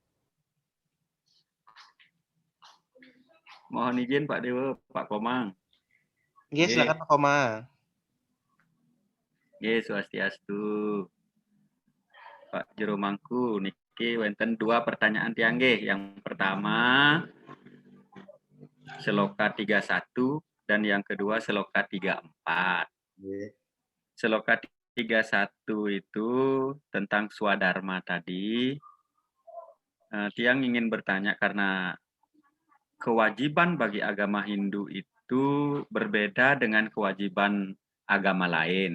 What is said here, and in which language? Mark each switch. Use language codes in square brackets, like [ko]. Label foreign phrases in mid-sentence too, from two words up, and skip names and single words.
[id] Mohon izin Pak Dewa, Pak Komang. Oke, silakan Pak Komang. [ban] Nggih, Swastiastu. Pak Jero Mangku niki wonten 2 [id] pertanyaan [ban] tiyang nggih. [id] Yang pertama Seloka 31 dan yang kedua Seloka 34. Seloka 31 itu tentang swadharma tadi. Tiang ingin bertanya karena kewajiban bagi agama Hindu itu berbeda dengan kewajiban agama lain.